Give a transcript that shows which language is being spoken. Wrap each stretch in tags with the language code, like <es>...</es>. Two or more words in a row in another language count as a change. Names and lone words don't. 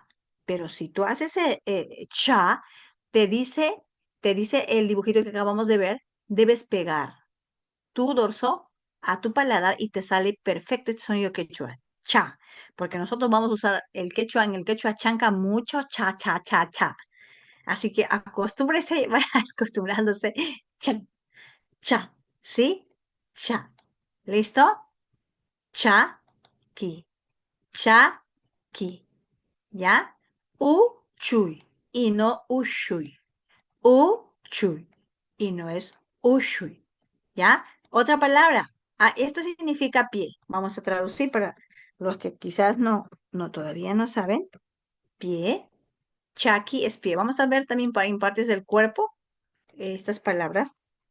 <es>Pero si tú haces cha, te dice, te dice el dibujito que acabamos de ver, debes pegar tu dorso a tu paladar y te sale perfecto este sonido quechua. Cha. Porque nosotros vamos a usar el quechua, en el quechua chanca mucho cha, cha, cha, cha. Así que acostúmbrese, vaya acostumbrándose. Cha, cha. ¿Sí? Cha. ¿Listo? Cha, ki. Chaki, ¿ya? Uchuy y no ushui. Uchuy y no es ushui, ¿ya? Otra palabra. Ah, esto significa pie. Vamos a traducir para los que quizás no todavía no saben. Pie. Chaki es pie. Vamos a ver también en partes del cuerpo estas palabras.</es>